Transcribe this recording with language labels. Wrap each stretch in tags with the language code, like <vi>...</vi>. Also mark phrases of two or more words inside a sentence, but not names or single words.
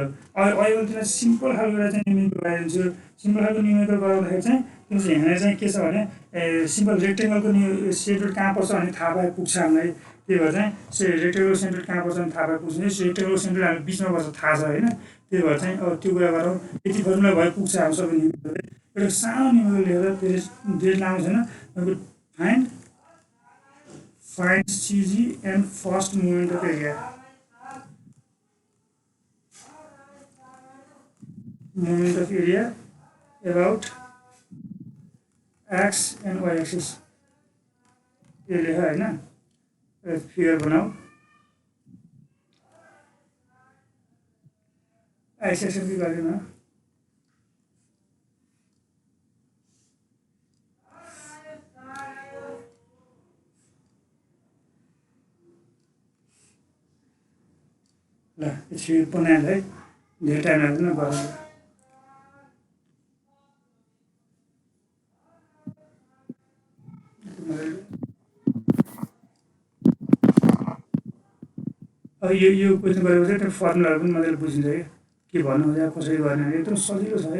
<ne>अहिले तिमीलाई सिम्पल खालको एउटा चाहिँ न्युमेरिकल गराइदिन्छु। सिम्पल खालको न्युमेरिकल गराउँदाखेरि चाहिँ तिमी चाहिँ यहाँनिर चाहिँ के छ भने सिम्पल रेक्टेङ्गलको सेन्टर कहाँ पर्छ भने थाहा पाए पुग्छ हामीलाई। त्यही भएर चाहिँ</ne> <en>rectangle center</en> <ne>कहाँ पर्छ भने थाहा पाए पुग्छ</ne> <en>rectangle center</en> <ne>हामी बिचमा पर्छ थाहा छ होइन। त्यही भएर चाहिँ अब त्यो कुरा गरौँ यति फर्मुला भए पुग्छ हाम्रो सबै न्युमेरिकल एउटा सानो न्युमेरिकल लिएर धेरै लामो छैन</ne> <en>find CG and first movement of area. Movement of area about x and y axis.</en> <hi>ये लेखा है ना फिगर बनाओ x axis भी कर देना</hi> <ne>ल यसरी बनाएर है धेरै टाइम लाग्दैन गरेर अब यो क्वेसन गरेपछि त्यो फर्मुलाहरू पनि मजाले बुझिन्छ के भन्नु खोजेको कसरी गर्ने एकदम सजिलो छ है।</ne>